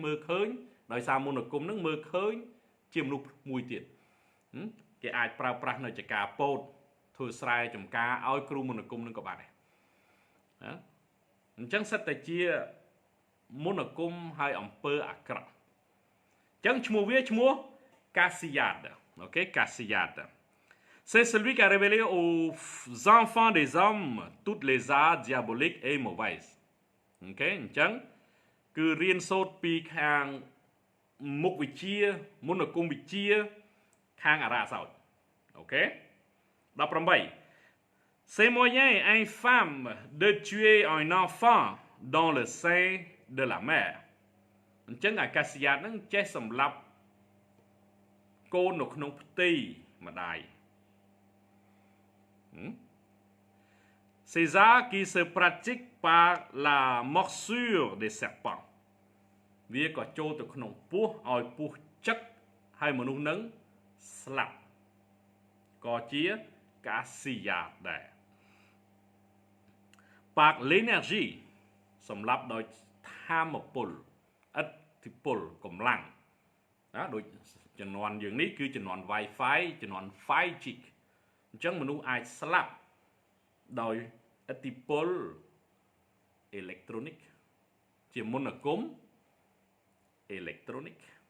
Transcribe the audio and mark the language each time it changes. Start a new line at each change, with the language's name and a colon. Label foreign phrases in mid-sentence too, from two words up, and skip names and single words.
Khmer: មើលឃើញដោយសារមន្តអាគមនឹងមើលឃើញជាមនុស្សមួយទៀតគេអាចប្រើប្រាស់នៅចការពោតធ្វើស្រែចម្ការឲ្យគ្រូមន្តអាគមនឹងក៏បានដែរណាអញ្ចឹងសិតតែជាមន្តអាគមឲ្យអំពើអាក្រក់អញ្ចឹងឈ្មោះវាឈ្មោះ Kaziad OK Kaziad
French: C'est celui qui a révélé aux enfants des hommes toutes les arts diaboliques et mauvaises.
Khmer: Ok, អញ្ចឹងគឺរៀនសូត្រពីខាងមុខវិជ្ជាមន្តអាគមវិជ្ជាខាងអរិយសោតអូខេ18
French: C'est moyen infâme de tuer un enfant dans le sein de la mère
Khmer: អញ្ចឹងអាកាសយាតហ្នឹងចេះសម្លាប់កូននៅក្នុងផ្ទៃម្ដាយ
French: Ces arts qui se pratiquent par la morsure des serpents
Khmer: វាក៏ចូលទៅក្នុងពោះឲ្យពោះចឹកហើយមនុស្សនឹងស្លាប់ក៏ជាកាស៊ីយ៉ាដែរ
French: Par l'énergie
Khmer: សម្លាប់ដោយថាមពលឥទ្ធិពលកម្លាំងណាដូចជំនាន់យើងនេះគឺជំនាន់ Wi-Fi ជំនាន់ 5G អញ្ចឹងមនុស្សអាចស្លាប់ដោយឥទ្ធិពលអេឡិចត្រូនិកជាមន្តអាគមអេឡិចត្រូនិក